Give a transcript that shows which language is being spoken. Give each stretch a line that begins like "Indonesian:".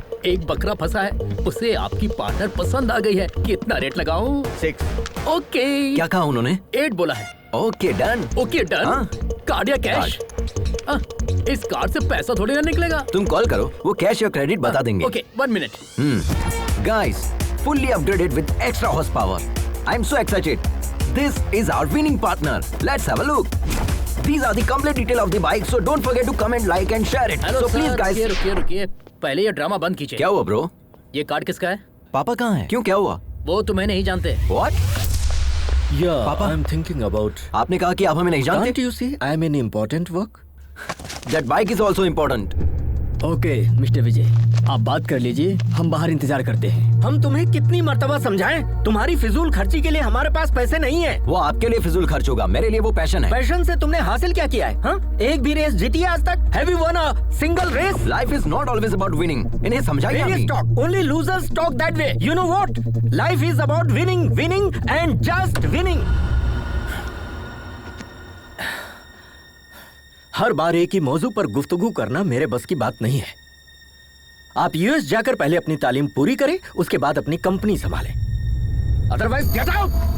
Hindi: एक बकरा फंसा है, उसे आपकी पार्टनर पसंद आ गई है. कितना रेट लगाऊं? 6. ओके. क्या कहा उन्होंने? 8 बोला है. Okay, done. Okay done. हाँ. कार्ड या कैश? इस कार्ड से पैसा थोड़ी ना निकलेगा. तुम कॉल करो, वो कैश या क्रेडिट बता देंगे. Okay, 1 minute.
English: Guys, fully upgraded with extra horsepower. I'm so excited. This is our winning partner. Let's have a look. These are the complete detail of the bike, so don't forget to comment, like and share it.
Hindi: Hello
English: So please guys.
Hindi: रुकिए रुकिए रुकिए. पहले ये drama बंद कीजिए। क्या हुआ bro? ये कार्ड किसका है? पापा कहाँ हैं? क्यों, क्या हुआ? वो तुम्हें नहीं जानते।
English: What? Yeah, Papa? I'm thinking about.
Hindi: आपने कहा कि आप हमें नहीं जानते।
English: Can't you see I'm in important work? That bike is also important.
Hindi: Okay mister विजय, आप बात कर लीजिए, हम बाहर इंतजार करते हैं। हम तुम्हें कितनी मर्तबा समझाएं? तुम्हारी फिजूल खर्ची के लिए हमारे पास पैसे नहीं है। वो आपके लिए फिजूल खर्च होगा, मेरे लिए वो पैशन है। पैशन से तुमने हासिल क्या किया है? हाँ? एक भी रेस जीती है आज तक?
English: Have you won a single race? Life is not always about winning.
Hindi: इन्हें समझाइए
English: Really
Hindi: अभी।
English: talk. Only losers talk that way. You know what? Life is about winning, winning and just winning.
Hindi: हर बार एक ही मौजू पर गुफ्तगू करना मेरे बस की बात नहीं है। आप यूएस जाकर पहले अपनी तालीम पूरी करें, उसके बाद अपनी कंपनी संभालें।
English: Otherwise, get out.